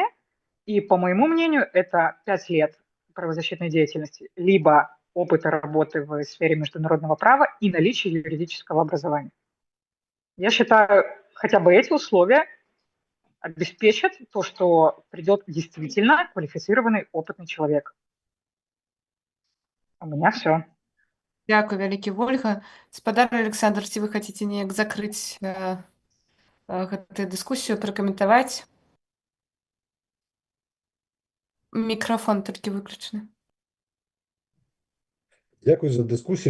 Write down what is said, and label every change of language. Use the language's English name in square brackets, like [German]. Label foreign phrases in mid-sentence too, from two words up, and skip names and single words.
[Russian] И, по моему мнению, это 5 лет правозащитной деятельности, либо опыта работы в сфере международного права и наличие юридического образования. Я считаю, хотя бы эти условия обеспечат то, что придет действительно квалифицированный, опытный человек. У меня все. [Belarusian] Дякую, вялікі, Ольга. Спадар Александр, ці вы хаце неяк закрыць гэтую дыскусію, пракаментаваць? Мікрафон толькі выключаны. Дзякуй за дыскусію.